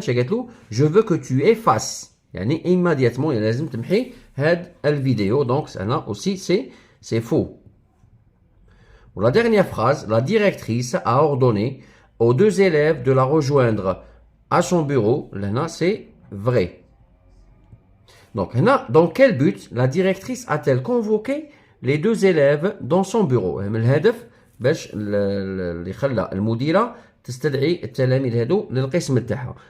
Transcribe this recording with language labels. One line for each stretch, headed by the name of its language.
Arabic: قالت له
French: je veux que tu effaces.
Arabic: يعني immédiatement لازم تمحي هاد الفيديو.
French: Donc هنا aussi c'est faux. Pour la dernière phrase, la directrice a ordonné aux deux élèves de la rejoindre à son bureau. Là, c'est vrai. Donc, là, dans quel but la directrice a-t-elle convoqué les deux élèves dans son bureau?
Arabic: الهدف باش اللي خلى المديرة تستدعي التلاميذ هادو للقسم تاعها.